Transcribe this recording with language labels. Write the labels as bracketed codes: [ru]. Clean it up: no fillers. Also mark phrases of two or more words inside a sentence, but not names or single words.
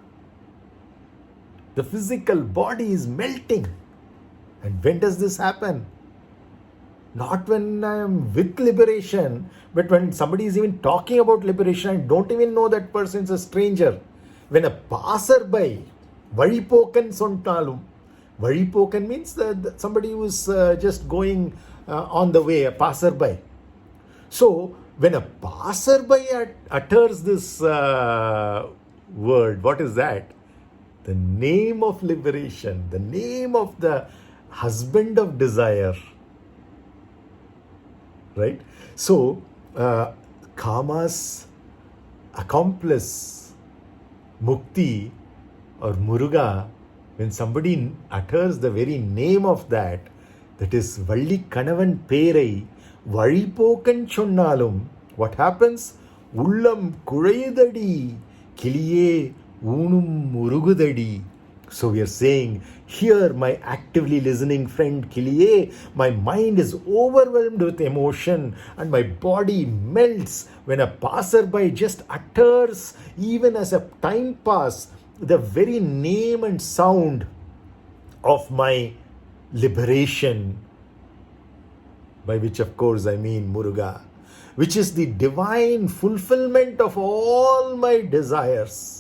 [en] The physical body is melting. And when does this happen? Not when I am with liberation, but when somebody is even talking about liberation, I don't even know that person is a stranger. When a passerby, [ta] வழிபோகன் சொன்னாலும், [en] valipokan means that somebody who is just going on the way, a passerby. So when a passerby utters this word, what is that? The name of liberation, the name of the husband of desire. Right? So, Kama's accomplice, Mukti or Murugā, when somebody utters the very name of that is [ta] வள்ளி கணவன் பேரை, வழிபோகன் சொன்னாலும், [en] what happens? [ta] உள்ளம் குறையுதடி, கிளியே ஊனும் முருகுதடி. [en] So we are saying, here my actively listening friend Kiliye, my mind is overwhelmed with emotion and my body melts when a passerby just utters, even as a time pass, the very name and sound of my liberation, by which of course I mean murugā, which is the divine fulfillment of all my desires.